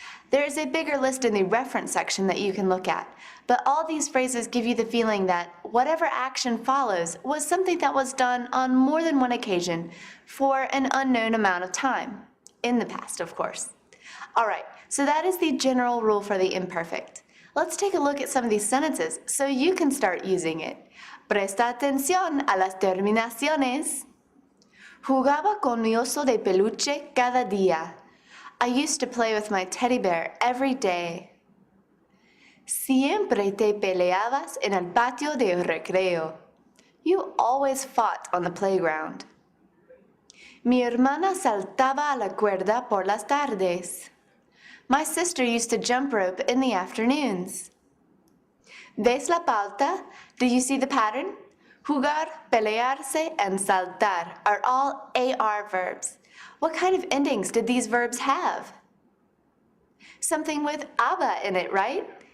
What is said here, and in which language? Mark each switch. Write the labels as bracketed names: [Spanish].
[English] There is a bigger list in the reference section that you can look at, but all these phrases give you the feeling that whatever action follows was something that was done on more than one occasion for an unknown amount of time, in the past, of course. All right, so that is the general rule for the imperfect. Let's take a look at some of these sentences so you can start using it. [Spanish] Presta atención a las terminaciones. Jugaba con mi oso de peluche cada día. [English] I used to play with my teddy bear every day. [Spanish] Siempre te peleabas en el patio de recreo. [English] You always fought on the playground. [Spanish] Mi hermana saltaba a la cuerda por las tardes. [English] My sister used to jump rope in the afternoons. [Spanish] ¿Ves la pauta? [English] Do you see the pattern? Jugar, pelearse, and saltar are all AR verbs. What kind of endings did these verbs have? Something with aba in it, right?